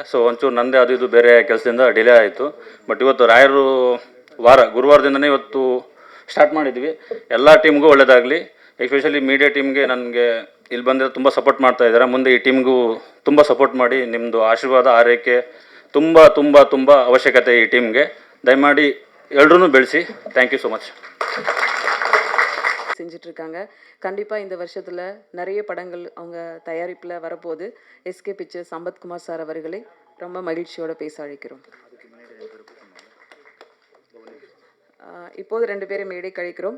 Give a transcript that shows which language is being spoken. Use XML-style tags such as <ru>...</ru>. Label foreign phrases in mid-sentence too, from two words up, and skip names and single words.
<kn>ಸೊ ಒಂಚೂರು ನಂದೇ ಅದು ಇದು ಬೇರೆ ಕೆಲಸದಿಂದ ಡಿಲೇ ಆಯಿತು. ಬಟ್ ಇವತ್ತು ರಾಯರು ಗುರುವಾರದಿಂದನೇ ಇವತ್ತು ಸ್ಟಾರ್ಟ್ ಮಾಡಿದ್ವಿ. ಎಲ್ಲ ಟೀಮ್ಗೂ ಒಳ್ಳೆಯದಾಗಲಿ.</kn> <en>especially media team</en> <kn>ನನಗೆ ಇಲ್ಲಿ ಬಂದಿರೋ ತುಂಬ ಸಪೋರ್ಟ್ ಮಾಡ್ತಾ ಇದ್ದಾರೆ. ಮುಂದೆ ಈ ಟೀಮ್ಗೂ ತುಂಬ ಸಪೋರ್ಟ್ ಮಾಡಿ, ನಿಮ್ಮದು ಆಶೀರ್ವಾದ, ಆರೈಕೆ ತುಂಬ ತುಂಬ ತುಂಬ ಅವಶ್ಯಕತೆ ಈ ಟೀಮ್ಗೆ. ದಯಮಾಡಿ ಎಲ್ಲರೂ ಬೆಳೆಸಿ.</kn> <en>thank you so much.</en> <ta>செஞ்சிட்ருக்காங்க. கண்டிப்பாக இந்த வருஷத்தில் நிறைய படங்கள் அவங்க தயாரிப்பில் வரப்போகுது. எஸ்கே பிக்சர்ஸ் சம்பத்குமார் சார் அவர்களை ரொம்ப மகிழ்ச்சியோடு பேச அழைக்கிறோம். இப்போது 2 பேரை மேடை கழிக்கிறோம்.</ta>